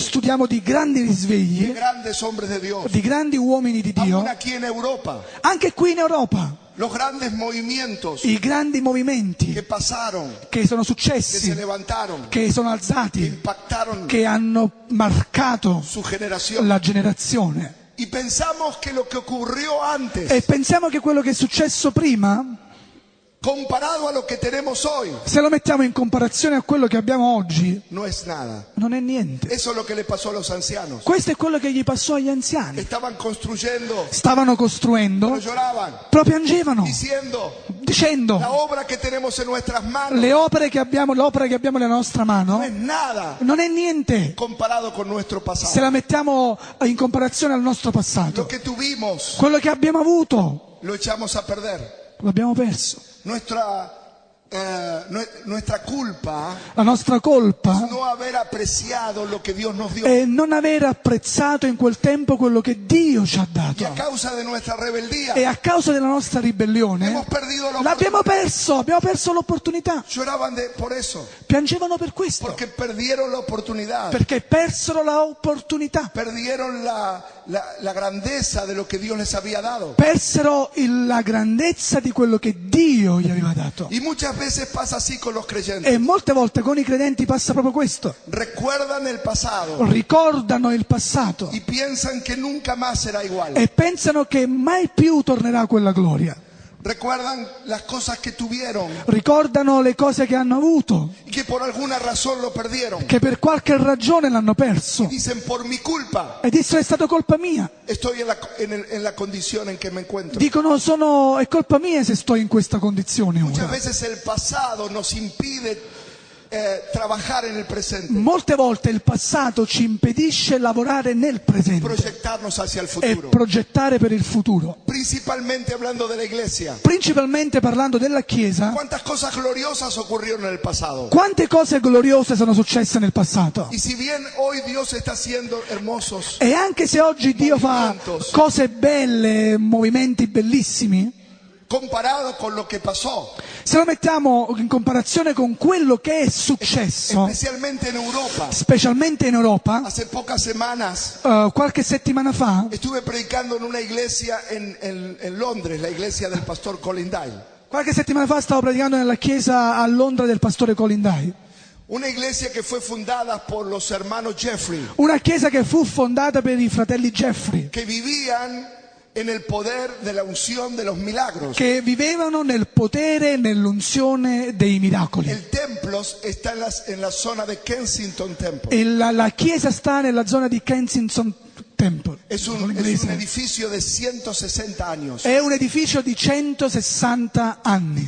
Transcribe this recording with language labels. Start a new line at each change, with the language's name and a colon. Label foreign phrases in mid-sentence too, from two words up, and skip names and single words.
Italian: studiamo di grandi
Spanish: de
Italian: risvegli,
Spanish: grandes hombres de Dios,
Italian: di grandi uomini di Dio,
Spanish: aún aquí en Europa,
Italian: anche qui in Europa,
Spanish: los grandes movimientos
Italian: i grandi movimenti
Spanish: que pasaron,
Italian: che sono
Spanish: que se
Italian: successi,
Spanish: levantaron,
Italian: che sono
Spanish: que
Italian: alzati,
Spanish: impactaron
Italian: che hanno marcato
Spanish: su generación.
Italian: la generazione.
Spanish: Y pensamos que lo que ocurrió antes,
Italian: E pensiamo che quello che è successo prima,
Spanish: comparado a lo que tenemos hoy,
Italian: se lo mettiamo in comparazione a quello che abbiamo oggi,
Spanish: no es nada.
Italian: non è niente.
Spanish: Eso es lo que le pasó a los ancianos.
Italian: Questo è quello che gli passò agli anziani.
Spanish: Estaban construyendo,
Italian: Stavano
Spanish: pero
Italian: costruendo,
Spanish: lloraban,
Italian: però piangevano,
Spanish: diciendo,
Italian: dicendo:
Spanish: la obra que tenemos en nuestras manos
Italian: l'opera che abbiamo nella nostra
Spanish: no
Italian: mano
Spanish: es nada
Italian: non è niente
Spanish: comparado con nuestro
Italian: se
Spanish: pasado.
Italian: la mettiamo in comparazione al nostro
Spanish: Lo
Italian: passato.
Spanish: que tuvimos
Italian: Quello che abbiamo avuto
Spanish: lo echamos a perder.
Italian: l'abbiamo perso.
Spanish: Nuestra culpa
Italian: La nostra colpa
Spanish: es no haber apreciado lo que Dios nos dio.
Italian: è non aver apprezzato in quel tempo quello che Dio ci ha
Spanish: Y a
Italian: dato.
Spanish: causa de nuestra rebeldía
Italian: E a causa della nostra ribellione
Spanish: hemos perdido la
Italian: l'abbiamo
Spanish: oportunidad.
Italian: abbiamo perso l'opportunità.
Spanish: Lloraban por eso,
Italian: Piangevano per questo,
Spanish: porque perdieron la oportunidad,
Italian: perché persero l'opportunità,
Spanish: perdieron la grandeza de lo que Dios les había dado.
Italian: persero la grandezza di quello che Dio gli aveva dato.
Spanish: Y muchas veces pasa así con los creyentes.
Italian: E molte volte con i credenti passa proprio questo.
Spanish: Recuerdan el pasado
Italian: Ricordano il passato
Spanish: y piensan que nunca más será igual.
Italian: e pensano che mai più tornerà quella gloria.
Spanish: Recuerdan las cosas que tuvieron
Italian: Ricordano le cose che hanno avuto,
Spanish: y que por alguna razón lo perdieron.
Italian: che per qualche ragione l'hanno perso.
Spanish: Dicen, por mi culpa
Italian: E dissero: è stata colpa mia.
Spanish: estoy en la condición en que me encuentro.
Italian: Dicono: è colpa mia se sto in questa condizione
Spanish: Muchas
Italian: ora.
Spanish: veces el pasado nos impide trabajar en el presente,
Italian: Molte volte il passato ci impedisce lavorare nel presente
Spanish: proyectarnos hacia el
Italian: e
Spanish: futuro.
Italian: progettare per il futuro.
Spanish: Principalmente hablando de la iglesia.
Italian: Principalmente parlando della Chiesa,
Spanish: ¿Cuántas cosas gloriosas ocurrieron en el pasado?
Italian: quante cose gloriose sono successe nel passato.
Spanish: Y si bien hoy Dios está haciendo hermosos,
Italian: E anche se oggi Dio fa cose belle, movimenti bellissimi,
Spanish: comparado con lo que pasó,
Italian: se lo mettiamo in comparazione con quello che è successo,
Spanish: especialmente en Europa,
Italian: specialmente in Europa,
Spanish: hace pocas semanas
Italian: qualche settimana fa,
Spanish: estuve predicando en una iglesia en Londres, la iglesia del pastor Colin Dyle.
Italian: stavo predicando nella chiesa a Londra del pastore Colin Dye.
Spanish: Una iglesia que fue fundada por los hermanos Jeffrey,
Italian: Una chiesa che fu fondata per i fratelli Jeffrey,
Spanish: que vivían en el poder de la unción de los milagros.
Italian: che vivevano nel potere e nell'unzione dei miracoli.
Spanish: El templo está en la zona de Kensington Temple.
Italian: E la chiesa sta nella zona di Kensington Temple.
Spanish: Es un edificio de 160 años.
Italian: È un edificio di 160 anni.